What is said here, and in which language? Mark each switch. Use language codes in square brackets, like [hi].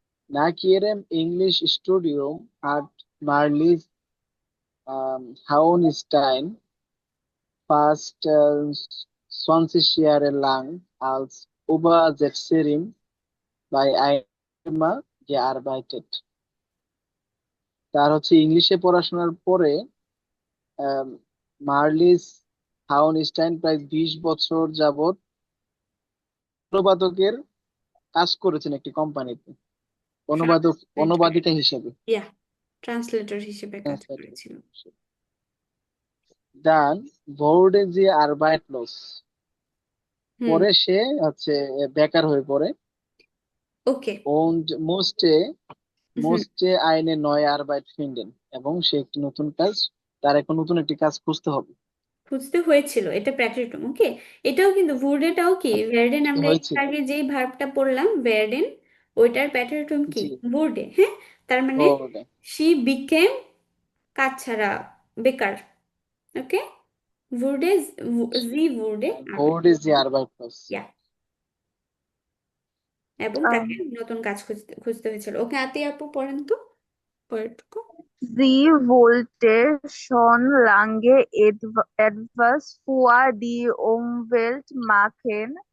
[de] Nach ihrem Englischstudium hat Marlies Hauenstein fast 20 Jahre lang als Übersetzerin bei einer Firma gearbeitet. [bn] তার হচ্ছে ইংলিশে পড়াশোনার পরে আম, মার্লিস হাউনস্টাইন প্রায় 20 বছর যাবত অনুবাদকের কাজ করেছেন একটি কোম্পানিতে, অনুবাদিকা হিসেবে। ইয়া ট্রান্সলেটর হিসেবে কাজ করেছিল। [de] Dann wurde sie arbeitslos. [bn] হুম পরে সে হচ্ছে বেকার হয়ে পড়ে ওকে [de] und musste eine neue Arbeit finden. [bn] এবং সে একটি নতুন কাজ, তার এখন নতুন একটি কাজ খুঁজতে হবে। খুঁজতে হয়েছিল, এটা প্যাটেন্টম। ওকে, এটাও কিন্তু ভুর্ডেটাও কি ভেরডেন, আমরা একটু হয়েছিল। আগে যেই ভার্বটা পড়লাম ভেরডেন, ওইটার প্যাটেন্টম কি জি, ভুর্ডে। হ্যাঁ, তার মানে [de] wurde. [en] she became [bn] কাজ ছাড়া, বেকার। [de] ওকে, ভুর্ডে জি ভুর্ডে Wurde sie arbeitslos. [bn] ইয়া, এবং তাকে নতুন কাজ খুঁজতে খুঁজতে হয়েছিল। ওকে, আতি আপু পড়েন তো পরেরটুকু। [de] Sie wollte schon lange etwas für die Umwelt machen.